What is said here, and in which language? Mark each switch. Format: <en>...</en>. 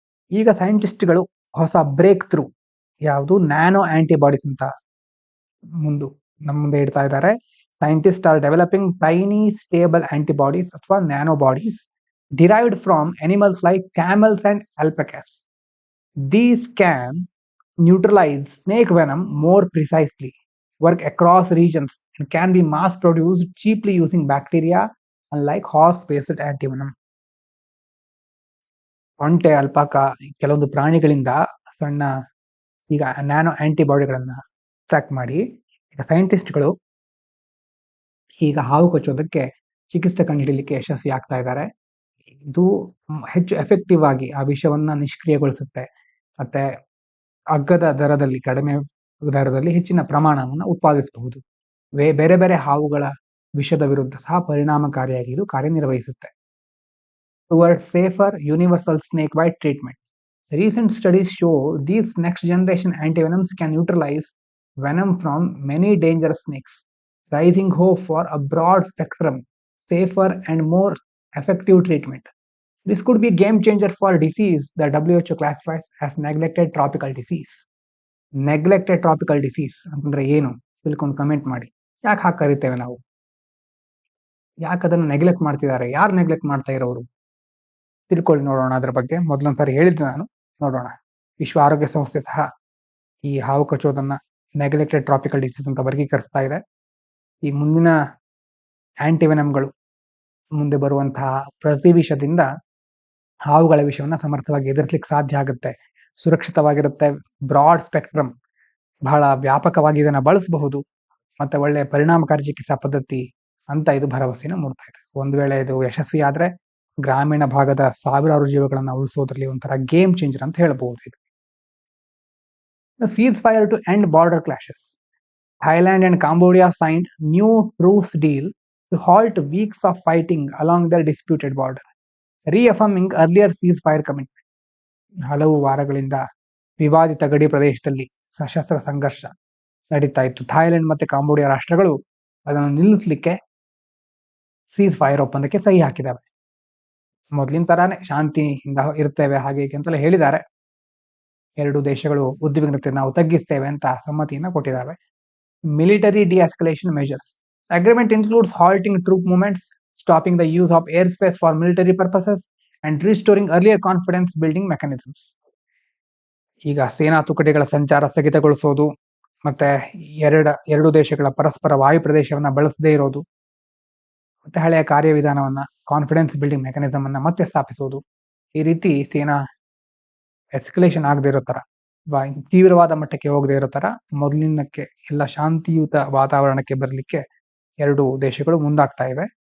<kn>ಈಗ ಸೈಂಟಿಸ್ಟ್ಗಳು ಹೊಸ break through, ಯಾವುದು ನ್ಯಾನೋ ಆಂಟಿಬಾಡೀಸ್ ಅಂತ ನಮ್ಮ ಮುಂದೆ ಇಡ್ತಾ ಇದ್ದಾರೆ.</kn> <en>scientist are developing tiny stable antibodies</en> <kn>ಅಥವಾ</kn> <en>Nanobodies derived from animals like camels and alpacas. These can neutralize snake venom more precisely, work across regions, and can be mass produced cheaply using bacteria, unlike horse-based antivenom.</en> <kn>ಒಂಟೆ, ಅಲ್ಪಾಕ, ಕೆಲವೊಂದು ಪ್ರಾಣಿಗಳಿಂದ ಸಣ್ಣ ಈಗ nano ಆಂಟಿಬಾಡಿಗಳನ್ನ track ಮಾಡಿ ಈಗ ಸೈಂಟಿಸ್ಟ್ಗಳು ಈಗ ಹಾವು ಕಚ್ಚೋದಕ್ಕೆ ಚಿಕಿತ್ಸೆ ಕಂಡುಹಿಡಿಯಲಿಕ್ಕೆ ಯಶಸ್ವಿ ಆಗ್ತಾ ಇದ್ದಾರೆ. ಇದು ಹೆಚ್ಚು ಎಫೆಕ್ಟಿವ್ ಆಗಿ ಆ ವಿಷವನ್ನ ನಿಷ್ಕ್ರಿಯಗೊಳಿಸುತ್ತೆ, ಮತ್ತೆ ಅಗ್ಗದ ದರದಲ್ಲಿ, ಕಡಿಮೆ ದರದಲ್ಲಿ ಹೆಚ್ಚಿನ ಪ್ರಮಾಣವನ್ನು ಉತ್ಪಾದಿಸಬಹುದು. ಬೇರೆ ಬೇರೆ ಹಾವುಗಳ ವಿಷದ ವಿರುದ್ಧ ಸಹ ಪರಿಣಾಮಕಾರಿಯಾಗಿ ಇದು ಕಾರ್ಯನಿರ್ವಹಿಸುತ್ತೆ.</kn> <en>Towards safer universal snake bite treatment. Recent studies show these next generation antivenoms can neutralize venom from many dangerous snakes, raising hope for a broad spectrum, safer and more effective treatment. This could be a game changer for disease that WHO classifies as neglected tropical disease.</en> <kn>Neglected tropical disease ಅಂತಂದ್ರೆ ಏನು ತಿಳ್ಕೊಂಡು comment ಮಾಡಿ. ಯಾಕೆ ಹಾಗೆ ಕರಿತೇವೆ ನಾವು? ಯಾಕೆ ಅದನ್ನ ನೆಗ್ಲೆಕ್ಟ್ ಮಾಡ್ತಿದ್ದಾರೆ? ಯಾರು ನೆಗ್ಲೆಕ್ಟ್ ಮಾಡ್ತಾ ಇರೋರು? ತಿಳ್ಕೊಳ್ಳಿ, ನೋಡೋಣ. ಅದ್ರ ಬಗ್ಗೆ ಮೊದಲೊಂದ್ಸಾರಿ ಹೇಳಿದ್ದೆ ನಾನು, ನೋಡೋಣ. ವಿಶ್ವ ಆರೋಗ್ಯ ಸಂಸ್ಥೆ ಸಹ ಈ ಹಾವು ಕಚ್ಚೋದನ್ನ ನೆಗ್ಲೆಕ್ಟೆಡ್ ಟ್ರಾಪಿಕಲ್ ಡಿಸೀಸ್ ಅಂತ ವರ್ಗೀಕರಿಸ್ತಾ ಇದೆ. ಈ ಮುಂದಿನ ಆಂಟಿವೆನಮ್ಗಳು, ಮುಂದೆ ಬರುವಂತಹ ಪ್ರತಿ ವಿಷದಿಂದ ಹಾವುಗಳ ವಿಷವನ್ನ ಸಮರ್ಥವಾಗಿ ಎದುರಿಸಲಿಕ್ಕೆ ಸಾಧ್ಯ ಆಗುತ್ತೆ, ಸುರಕ್ಷಿತವಾಗಿರುತ್ತೆ, ಬ್ರಾಡ್ ಸ್ಪೆಕ್ಟ್ರಮ್, ಬಹಳ ವ್ಯಾಪಕವಾಗಿ ಇದನ್ನ ಬಳಸಬಹುದು, ಮತ್ತೆ ಒಳ್ಳೆ ಪರಿಣಾಮಕಾರಿ ಚಿಕಿತ್ಸಾ ಪದ್ಧತಿ ಅಂತ ಇದು ಭರವಸೆನ ಮೂಡ್ತಾ ಇದೆ. ಒಂದು ವೇಳೆ ಇದು ಯಶಸ್ವಿ ಆದ್ರೆ ಗ್ರಾಮೀಣ ಭಾಗದ ಸಾವಿರಾರು ಜೀವಗಳನ್ನ ಉಳಿಸೋದ್ರಲ್ಲಿ ಒಂಥರ ಗೇಮ್ ಚೇಂಜರ್ ಅಂತ ಹೇಳ್ಬಹುದು. ಇದು</kn> <en>Ceasefire to end border clashes. Thailand and Cambodia signed new truce deal to halt weeks of fighting along their disputed border, reaffirming earlier ceasefire commitment.</en> <kn>ಹಲವು ವಾರಗಳಿಂದ ವಿವಾದಿತ ಗಡಿ ಪ್ರದೇಶದಲ್ಲಿ ಸಶಸ್ತ್ರ ಸಂಘರ್ಷ ನಡೀತಾ ಇತ್ತು. ಥಾಯ್ಲೆಂಡ್ ಮತ್ತೆ ಕಾಂಬೋಡಿಯಾ ರಾಷ್ಟ್ರಗಳು ಅದನ್ನು ನಿಲ್ಲಿಸಲಿಕ್ಕೆ ಸೀಸ್ ಫೈರ್ ಒಪ್ಪಂದಕ್ಕೆ ಸಹಿ ಹಾಕಿದ್ದಾವೆ. ಮೊದಲಿನ ತರಾನೇ ಶಾಂತಿಯಿಂದ ಇರ್ತೇವೆ ಹಾಗೆ ಹೀಗೆ ಅಂತೆಲ್ಲ ಹೇಳಿದ್ದಾರೆ. ಎರಡು ದೇಶಗಳು ಉದ್ವಿಗ್ನತೆ ನಾವು ತಗ್ಗಿಸ್ತೇವೆ ಅಂತ ಸಮ್ಮತಿಯನ್ನ ಕೊಟ್ಟಿದ್ದಾವೆ.</kn> <en>Military de-escalation measures. Agreement includes halting troop movements, stopping the use of airspace for military purposes, and restoring earlier confidence building mechanisms.</en> <kn>ಈಗ ಸೇನಾ ತುಕಡಿಗಳ ಸಂಚಾರ ಸ್ಥಗಿತಗೊಳಿಸೋದು, ಮತ್ತೆ ಎರಡು ದೇಶಗಳ ಪರಸ್ಪರ ವಾಯು ಪ್ರದೇಶವನ್ನ ಬಳಸದೇ ಇರೋದು, ಮತ್ತೆ ಹಳೆಯ ಕಾರ್ಯವಿಧಾನವನ್ನ, ಕಾನ್ಫಿಡೆನ್ಸ್ ಬಿಲ್ಡಿಂಗ್ ಮೆಕ್ಯಾನಿಸಮ್ ಅನ್ನ ಮತ್ತೆ ಸ್ಥಾಪಿಸೋದು. ಈ ರೀತಿ ಸೇನಾ ಎಸ್ಕಲೇಷನ್ ಆಗದೆ ಇರೋ ತರ, ತೀವ್ರವಾದ ಮಟ್ಟಕ್ಕೆ ಹೋಗದೆ ಇರೋ ತರ ಮೊದಲಿನಕ್ಕೆ ಎಲ್ಲ ಶಾಂತಿಯುತ ವಾತಾವರಣಕ್ಕೆ ಬರಲಿಕ್ಕೆ ಎರಡು ದೇಶಗಳು ಮುಂದಾಗ್ತಾ ಇವೆ.</kn>